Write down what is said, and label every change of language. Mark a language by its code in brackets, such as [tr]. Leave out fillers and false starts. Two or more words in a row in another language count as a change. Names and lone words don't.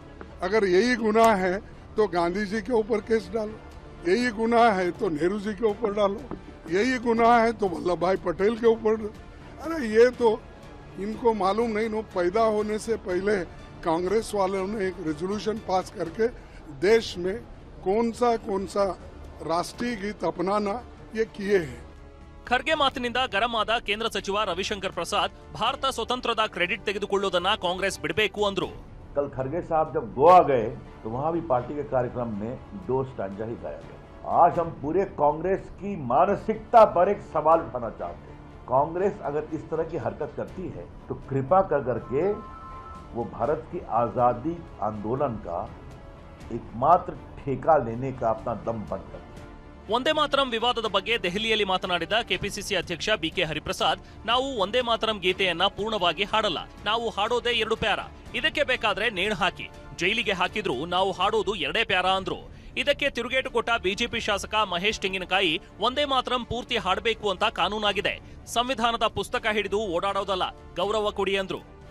[hi] अगर यही गुनाह है तो गांधी जी के ऊपर केस डालो, यही गुनाह है तो नेहरू जी के ऊपर डालो, यही गुनाह है तो वल्लभ भाई पटेल के ऊपर. अरे ये तो इनको मालूम नहीं. नो पैदा होने से पहले कांग्रेस वालों ने एक रेजोल्यूशन पास करके देश में कौन सा राष्ट्रीय गीत अपनाना ये किए हैं. [kn] ಖರ್ಗೆ ಮಾತಿನಿಂದ ಗರಂ ಆದ ಕೇಂದ್ರ ಸಚಿವ ರವಿಶಂಕರ್ ಪ್ರಸಾದ್, ಭಾರತ ಸ್ವತಂತ್ರದ ಕ್ರೆಡಿಟ್ ತೆಗೆದುಕೊಳ್ಳುವುದನ್ನ ಕಾಂಗ್ರೆಸ್ ಬಿಡಬೇಕು ಅಂದ್ರು. [hi] कल खरगे साहब जब गोवा गए तो वहां भी पार्टी के कार्यक्रम में 2 स्टैंजा ही गाया गया. आज हम पूरे कांग्रेस की मानसिकता पर एक सवाल उठाना चाहते हैं. कांग्रेस अगर इस तरह की हरकत करती है तो कृपा कर करके वो भारत की आजादी आंदोलन का एकमात्र ठेका लेने का अपना दम बंद कर. [kn] ಒಂದೇ ಮಾತರಂ ವಿವಾದದ ಬಗ್ಗೆ ದೆಹಲಿಯಲ್ಲಿ ಮಾತನಾಡಿದ ಕೆಪಿಸಿಸಿ ಅಧ್ಯಕ್ಷ ಬಿಕೆ ಹರಿಪ್ರಸಾದ್, ನಾವು ಒಂದೇ ಮಾತರಂ ಗೀತೆಯನ್ನ ಪೂರ್ಣವಾಗಿ ಹಾಡಲ್ಲ, ನಾವು ಹಾಡೋದೇ 2 ಪ್ಯಾರಾ. ಇದಕ್ಕೆ ಬೇಕಾದ್ರೆ ನೇಣು ಹಾಕಿ, ಜೈಲಿಗೆ ಹಾಕಿದ್ರು ನಾವು ಹಾಡೋದು 2 ಪ್ಯಾರಾ ಅಂದ್ರು. ಇದಕ್ಕೆ ತಿರುಗೇಟು ಕೊಟ್ಟ ಬಿಜೆಪಿ ಶಾಸಕ ಮಹೇಶ್ ತೆಂಗಿನಕಾಯಿ, ಒಂದೇ ಮಾತರಂ ಪೂರ್ತಿ ಹಾಡಬೇಕು ಅಂತ ಕಾನೂನಾಗಿದೆ, ಸಂವಿಧಾನದ ಪುಸ್ತಕ ಹಿಡಿದು ಓಡಾಡೋದಲ್ಲ, ಗೌರವ ಕೊಡಿ ಅಂದ್ರು.